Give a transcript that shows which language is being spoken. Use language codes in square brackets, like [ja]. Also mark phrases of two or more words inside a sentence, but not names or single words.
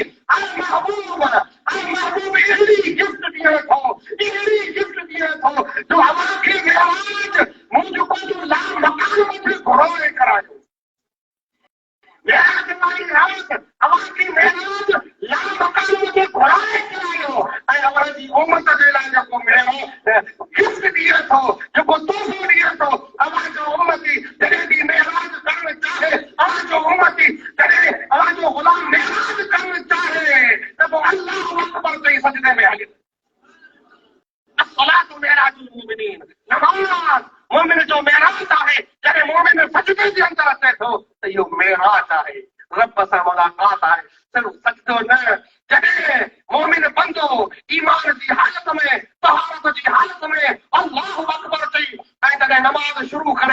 [sd] महबूब अहिड़ी गिफ्ट ॾिए थो अहिड़ी गिफ्ट ॾिए थो जो अव्हां खे मेराज मुंहिंजो पंहिंजो लाल मकान मथे घुरोए करायो मेराज वारी रात अव्हां खे मेराज लाल मकान मथे घुराए करायो ऐं अव्हां जी उमत जे लाइ जेको मेराज गिफ्ट ॾिए थो जेको तोहफ़ो ॾिए थो अव्हां जो उमती जॾहिं बि मेराज करणु चाहे अव्हां जो उमती जॾहिं अव्हां जो ग़ुलाम मेराज करणु चाहे त पोइ [ar] الله أكبر [sd] चई सजदे में हली [ar] الصلاة معراج المؤمنين [sd] नमाज़ मोमिन जो मेराज आहे जॾहिं मोमिन सजदे जे अंदरि अचे थो त इहो मेराज आहे रब सां मुलाक़ात आहे सिर्फ़ सजदो न जॾहिं मोमिन बंदो ईमान जी हालत में तहारत जी हालत में [ar] الله أكبر [sd] चई ऐं जॾहिं नमाज़ शुरू करे